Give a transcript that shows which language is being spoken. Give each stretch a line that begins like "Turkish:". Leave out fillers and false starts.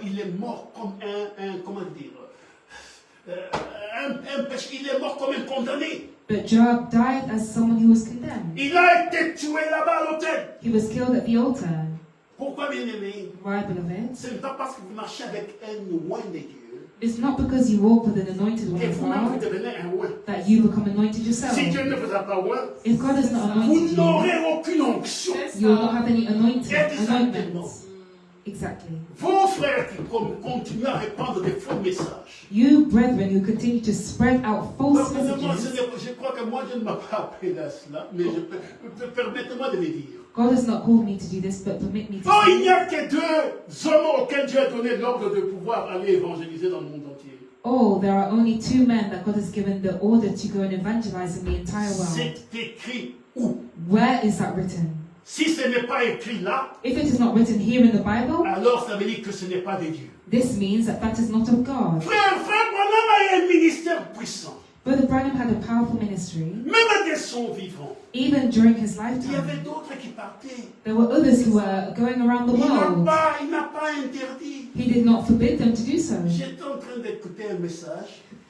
French: Il est mort comme comment dire? Un péché. Il est mort comme un condamné.
English: But Joab died as someone who was condemned.
French: Il a été tué là-bas à l'autel.
English: He was killed at the altar.
French: Pourquoi, bien aimé?
English: Why, beloved?
French: Ce n'est pas parce que vous marchez avec un oint de Dieu
English: It's not because you walk with an anointed one
French: que
English: of
French: vous-même vous
English: God
French: devenez un oint.
English: that you become anointed yourself.
French: Si Dieu ne vous a pas oint,
English: If God has not
French: vous
English: anointed you,
French: n'aurez aucune onction.
English: you will not have any anointments.
French: Exactement.
English: Exactly.
French: Vos frères qui continuent à répandre des faux messages.
English: You, brethren, who continue to spread out false
French: Pardonnez-moi,
English: messages,
French: je crois que moi, Dieu ne m'a pas appelé à cela, mais permettez-moi de le dire.
English: God has not called me to do this, but permit me to
French: Oh, il
English: say,
French: n'y a que deux hommes auxquels Dieu a donné l'ordre de pouvoir aller évangéliser dans le monde entier.
English: oh, there are only two men that God has given the order to go and evangelize in the entire world.
French: C'est écrit où?
English: Where is that written?
French: Si ce n'est pas écrit là,
English: If it is not written here in the Bible,
French: alors ça veut dire que ce n'est pas de Dieu.
English: this means that that is not of God.
French: Frère Branham a un ministère puissant.
English: Brother Branham had a powerful ministry,
French: Même de son vivant.
English: even during his
French: Il y avait
English: lifetime.
French: d'autres qui partaient.
English: There were others who were going around the world.
French: Il n'a pas interdit.
English: He did not forbid them to do so.
French: J'étais en train d'écouter un message.